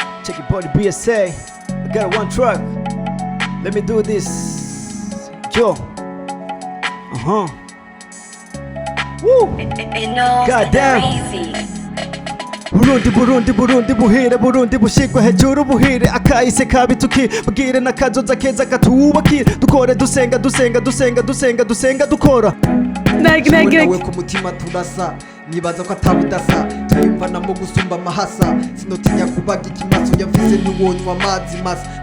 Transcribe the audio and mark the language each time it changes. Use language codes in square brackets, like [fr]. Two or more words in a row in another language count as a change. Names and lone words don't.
[en] Check your body, BSA. I got one track. Let me do this. Yo. Woo. God damn. [rn] Burundi buhire Burundi bushigwa hejuru buhire akahise kabi tukibwire n'akazoza keza katubakire dukore dusenga dukora nawe ku mutima turasa nibaza ko atabudasa tuyumvanamo gusumba amahasa sinotinya kubaga ikimaso yamvise ntiwonywa amazi masa